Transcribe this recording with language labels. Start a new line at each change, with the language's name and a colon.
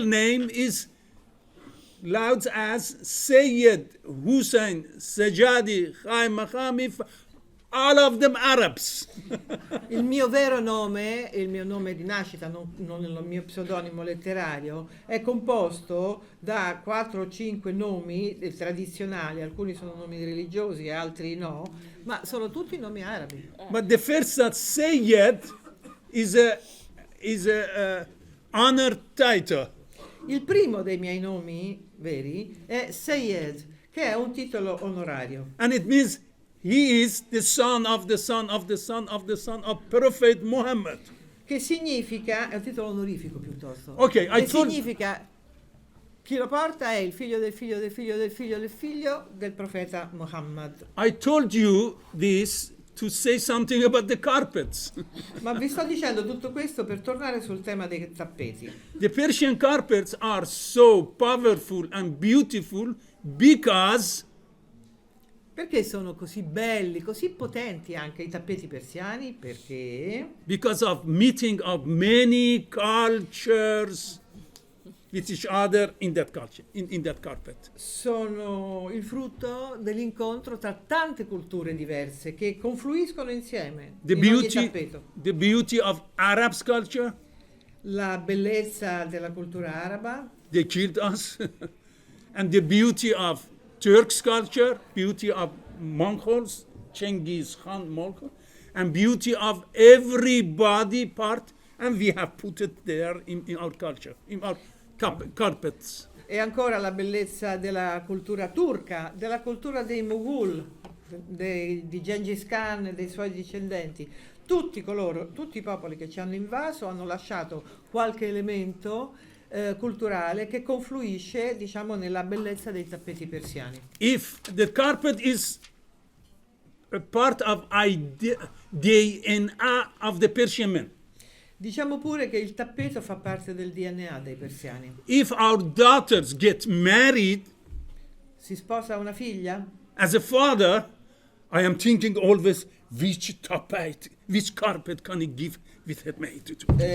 English: name is loud as Sayyid Hussein Sajadi Khai Maqami, all of them Arabs.
Italian: Il mio vero nome, il mio nome di nascita, non il mio pseudonimo letterario, è composto da 4 o 5 nomi tradizionali, alcuni sono nomi religiosi e altri no, ma sono tutti nomi arabi.
English: But the first that Sayyid is a honor title.
Italian: Il primo dei miei nomi veri è Sayyid, che è un titolo onorario.
English: And it means he is the son of the son of the son of the son of Prophet Muhammad.
Italian: Che significa, è un titolo onorifico piuttosto,
English: Ok,
Italian: che significa chi lo porta è il figlio del figlio del figlio del figlio del figlio del profeta Muhammad.
English: I told you this to say something about the carpets.
Italian: Ma vi sto dicendo tutto questo per tornare sul tema dei tappeti.
English: The Persian carpets are so powerful and beautiful because
Italian: Perché sono così belli, così potenti anche i tappeti persiani? Perché
English: of meeting of many cultures with each other in that culture, in that carpet.
Italian: sono il frutto dell'incontro tra tante culture diverse che confluiscono insieme in ogni tappeto.
English: The beauty of Arab's culture,
Italian: La bellezza della cultura araba,
English: they killed us, and the beauty of Turk's culture, beauty of Mongols, Genghis Khan Mongol, and beauty of everybody part, and we have put it there in our culture, in our carpets.
Italian: e ancora la bellezza della cultura turca, della cultura dei Mughal, di Gengis Khan e dei suoi discendenti. Tutti i popoli che ci hanno invaso hanno lasciato qualche elemento culturale che confluisce, diciamo, nella bellezza dei tappeti persiani.
English: If the carpet is a part of DNA of the Persian men,
Italian: Diciamo pure che il tappeto fa parte del DNA dei persiani.
English: if our daughters get married,
Italian: Si sposa una figlia?
English: as a father, I am thinking always which tapete, which carpet can I give with her maid to?